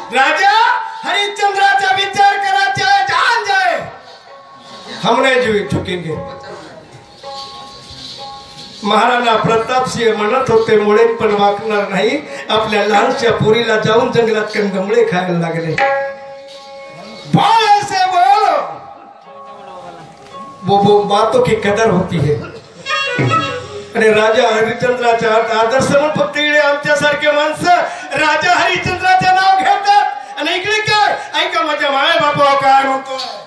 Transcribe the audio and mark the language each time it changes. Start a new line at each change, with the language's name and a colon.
Marathi: राजा हरिश्चंद्राचा विचार करा,
Hindi: चाहे जान जाए, हम नहीं झुकेंगे।
Marathi: महाराणा प्रताप सिंह म्हणत होते, मुळे पण वाकणार नाही। आपल्या लहानशा पोरीला जाऊन जंगलात कंदमुळे खायला लागले।
Hindi: बोल ऐसे बोलो, वो बातों की कदर होती है।
Marathi: आणि राजा हरिश्चंद्राचा आदर्श म्हणून फक्त इकडे आमच्यासारखे माणसं राजा हरिश्चंद्राचे नाव घेतात, आणि इकडे काय ऐका माझ्या माय बाबा काय म्हणतो।